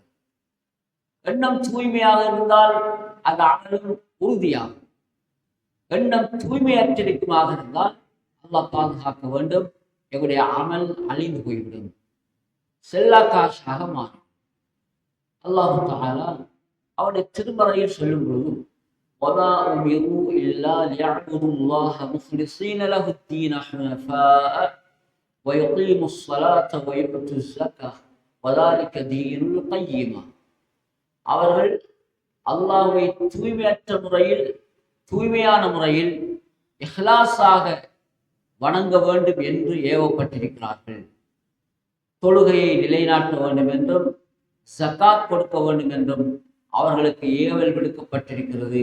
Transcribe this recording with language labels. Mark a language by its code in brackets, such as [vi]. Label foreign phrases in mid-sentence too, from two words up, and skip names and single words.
[ta] எண்ணம் தூய்மையாக இருந்தால் அந்த அமலும் உறுதியாகும். எண்ணம் தூய்மையற்றிருக்குமாக இருந்தால் அல்லாஹ் பாதுகாக்க வேண்டும், எங்களுடைய அமல் அழிந்து போய்விடும், செல்லா காசாக மாறும். அல்லாஹ் தஆலா அவருடைய திருமறையில் சொல்லும் பொழுது [ar] وَمَا أُمِرُوا إِلَّا لِيَعْبُدُوا اللَّهَ مُخْلِصِينَ لَهُ الدِّينَ حُنَفَاءَ وَيُقِيمُوا الصَّلَاةَ وَيُؤْتُوا الزَّكَاةَ وَذَلِكَ دِينُ الْقَيِّمَةِ. [ta] அவர்கள் அல்லாஹ்வை தூய்மையற்ற முறையில், தூய்மையான முறையில் இஹ்லாஸாக வணங்க வேண்டும் என்று ஏவப்பட்டிருக்கிறார்கள். தொழுகையை நிலைநாட்ட வேண்டும் என்றும் ஜகாத் கொடுக்க வேண்டும் என்றும் அவர்களுக்கு ஏவல் விடுக்கப்பட்டிருக்கிறது.